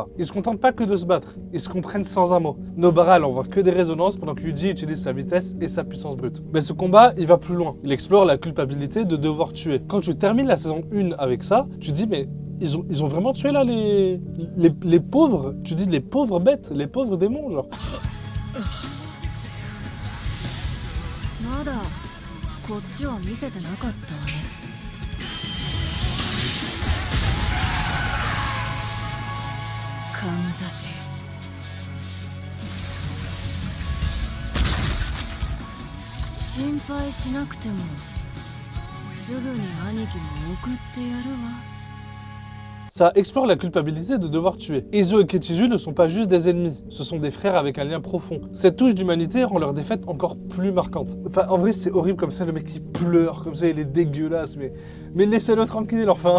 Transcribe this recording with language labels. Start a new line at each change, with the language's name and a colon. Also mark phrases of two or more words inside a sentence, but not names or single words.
French: Ils se contentent pas que de se battre, ils se comprennent sans un mot. Nobara, elle envoie que des résonances pendant que Yuji utilise sa vitesse et sa puissance brute. Mais ce combat, il va plus loin. Il explore la culpabilité de devoir tuer. Quand tu termines la saison 1 avec ça, tu te dis mais ils ont vraiment tué là les pauvres, tu dis les pauvres bêtes, les pauvres démons genre.
Japanese: こっちは見せてなかったわね。かんざし。心配しなくてもすぐに兄貴も送ってやるわ。
French: Ça explore la culpabilité de devoir tuer. Ezo et Kechizu ne sont pas juste des ennemis, ce sont des frères avec un lien profond. Cette touche d'humanité rend leur défaite encore plus marquante. Enfin, en vrai, c'est horrible comme ça, le mec qui pleure, comme ça, il est dégueulasse, mais laissez-le tranquille, enfin.